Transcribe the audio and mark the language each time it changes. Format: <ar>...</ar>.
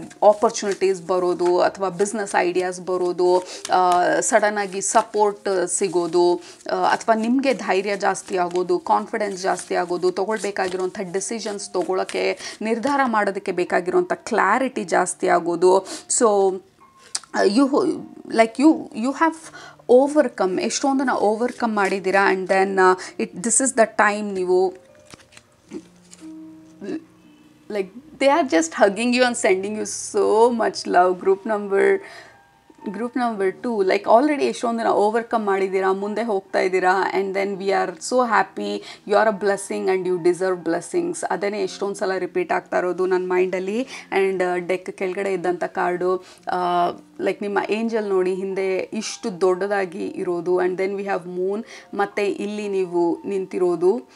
<kn>Opportunities ಬರೋದು, ಅಥವಾ business ideas ಬರೋದು, ಸಡನ್ನಾಗಿ ಸಪೋರ್ಟ್ ಸಿಗೋದು, ಅಥವಾ ನಿಮಗೆ ಧೈರ್ಯ ಜಾಸ್ತಿ ಆಗೋದು, ಕಾನ್ಫಿಡೆನ್ಸ್ ಜಾಸ್ತಿ ಆಗೋದು, ತೊಗೊಳ್ಬೇಕಾಗಿರುವಂಥ ಡಿಸಿಷನ್ಸ್ ತೊಗೊಳಕ್ಕೆ, ನಿರ್ಧಾರ ಮಾಡೋದಕ್ಕೆ ಬೇಕಾಗಿರುವಂಥ ಕ್ಲಾರಿಟಿ ಜಾಸ್ತಿ ಆಗೋದು.</kn> <en>so you have overcome,</en> <kn>ಎಷ್ಟೊಂದನ್ನು overcome ಮಾಡಿದ್ದೀರಾ. And then this is the time ನೀವು</kn> <en>like they are just hugging you and sending you so much love. Group number</en> <kn>group number 2 like already ಎಷ್ಟೊಂದನ್ನ overcome ಮಾಡಿದ್ದೀರಾ, ಮುಂದೆ ಹೋಗ್ತಾ ಇದ್ದೀರಾ,</kn> <en>And then we are so happy, you are a blessing and you deserve blessings.</en> <kn>ಅದನ್ನೇ ಎಷ್ಟೊಂದು ಸಲ repeat ಆಗ್ತಾ ಇರೋದು ನನ್ನ ಮೈಂಡಲ್ಲಿ. ಆ್ಯಂಡ್ ಡೆಕ್ ಕೆಳಗಡೆ ಇದ್ದಂಥ ಕಾರ್ಡು ಲೈಕ್ ನಿಮ್ಮ ಏಂಜಲ್ ನೋಡಿ ಹಿಂದೆ ಇಷ್ಟು ದೊಡ್ಡದಾಗಿ ಇರೋದು,</kn> <en>and then we have moon,</en> <kn>ಮತ್ತು ಇಲ್ಲಿ ನೀವು ನಿಂತಿರೋದು.</kn>